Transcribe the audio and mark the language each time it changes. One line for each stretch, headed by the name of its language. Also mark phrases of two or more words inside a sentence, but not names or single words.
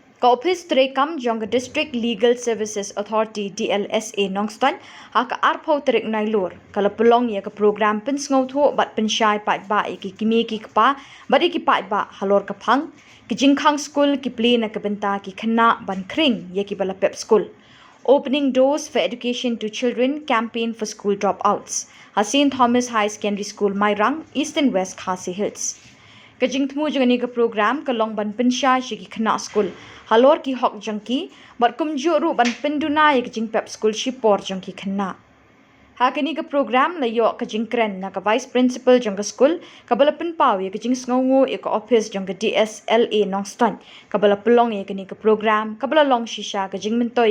Khasi: ophis treikam jong District Legal Services Authority Dlsa Nongstoin haka arpho trik Nailur kala Pynlong ya ka program pynsngewthuh bat pynshai paidbah ki kmie ki kiba bat ki paidbah halor ka phang ki jingkhang school ki plie na ka bynta ki khynnah ban khring ya ki Jingpep Skul.
English: Opening doors for education to children campaign for school dropouts. St. Thomas High Secondary School Mairang, East and West Khasi Hills.
Khasi: Ka jingthmu jang ka program ka long ban pynshai shi ki khynnah school halor ki hok jang ki bat kumjuh ru ban Pynduna ya ka Jingpep Skul Shipor jang ki khynnah. Ha kini ka program la yo ka jingkren na ka
English: vice principal
Khasi: jang ka school ka bala pinpaw ya ka phang ya ka ophis jang ka Dlsa Nongstoin ka bala Pynlong ya kini ka program ka bala long shisha ka jingmentoi